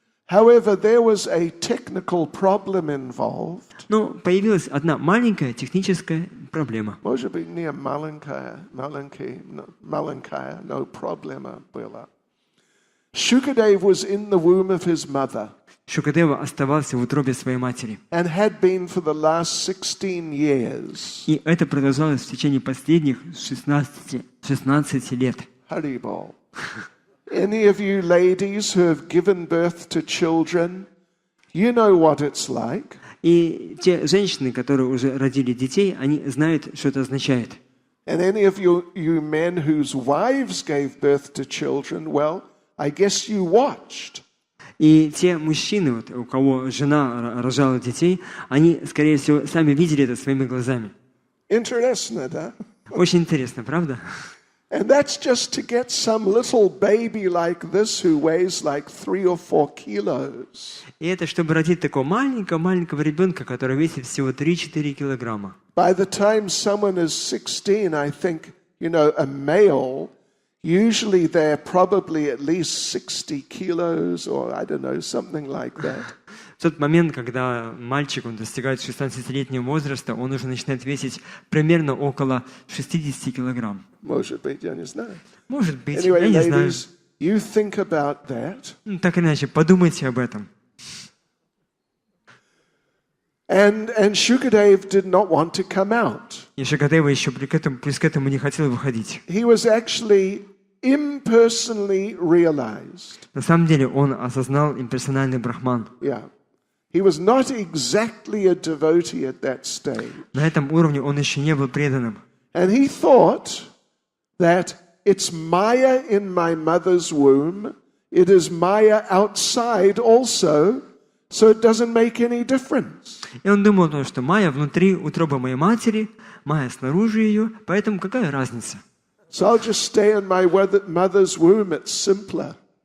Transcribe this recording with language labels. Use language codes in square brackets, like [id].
[en] However, there was a technical problem involved. [ru] Но появилась одна маленькая техническая проблема. Может быть, не маленькая, no проблема была. [en] Shukadeva was in the womb of his mother. [ru] Шукадева оставался в утробе своей матери. [en] And had been for the last 16 years. [ru] И это продолжалось в течение последних 16 лет. Haribol. [en] Any of you ladies who have given birth to children, you know what it's like. [ru] И те женщины, которые уже родили детей, они знают, что это означает. [en] And any of you men whose wives gave birth to children, well, I guess you watched. [ru] И те мужчины, вот, у кого жена рожала детей, они, скорее всего, сами видели это своими глазами. Интересно, да? Очень интересно, правда? [en] And that's just to get some little baby like this who weighs like 3 or 4 kilos. [ru] И это чтобы родить такого маленького ребенка, который весит всего 3-4 килограмма. [en] By the time someone is 16, I think, a male, usually they're probably at least 60 kilos or I don't know, something like that. [ru] В тот момент, когда мальчик он достигает 16-летнего возраста, он уже начинает весить примерно около 60 килограмм. Может быть, я не знаю. Может быть, [en] anyway, [ru] я не знаю. [en] Ladies, you think about that. [ru] Так или иначе, подумайте об этом. [en] And Shukadeva did not want to come out. [ru] И Шукадева еще плюс к этому не хотел выходить. [en] He was actually impersonally realized. [ru] На самом деле он осознал имперсональный брахман. [en] Yeah. He was not exactly a devotee at that stage. [ru] На этом уровне он еще не был преданным. [en] And he thought that it's Maya in my mother's womb, it is Maya outside also, so it doesn't make any difference. [ru] И он думал, что Майя внутри утробы моей матери, Майя снаружи ее, поэтому какая разница? [en] So I'll just stay in my mother's womb, it's simpler.